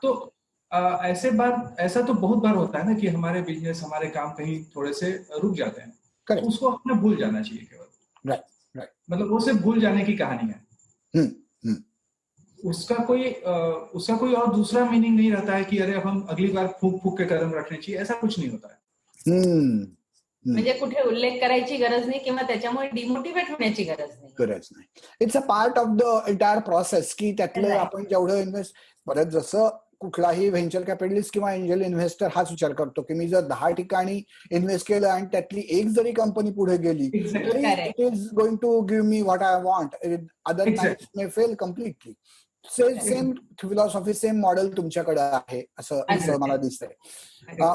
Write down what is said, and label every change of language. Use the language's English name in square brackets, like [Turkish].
[Hindi] तो ऐसा तो बहुत बार होता है ना कि हमारे बिजनेस, हमारे काम कहीं थोड़े से रुक जाते हैं, तो करेक्ट, उसको हमें भूल जाना चाहिए केवल। राइट, राइट, मतलब वो सिर्फ भूल जाने की कहानी है। उसका कोई और दूसरा मीनिंग नहीं रहता है कि अरे अब हम अगली बार फूक फूक के कदम रखने चाहिए, ऐसा कुछ नहीं होता है। [Marathi] म्हणजे कुठे उल्लेख करायची गरज नाही किंवा त्याच्यामुळे डिमोटिवेट होण्याची गरज नाही. गरज नाही. [English] it's a part of the entire process [Marathi] की त्यातलं [English] Right. [Marathi] आपण जेवढं इन्व्हेस्ट, परत जसं कुठलाही व्हेंचर कॅपिटलिस्ट किंवा एंजल इन्व्हेस्टर हाच विचार करतो की मी जर 10 ठिकाणी इन्व्हेस्ट केलं आणि त्यातली एक जरी कंपनी पुढे गेली [English] Exactly. [Marathi] तरी [English] Correct. It is going to give me what I want, other Exactly. Nights may fail completely. [Marathi] Same philosophy, same model तुमच्याकडे आहे असं मला दिसतंय.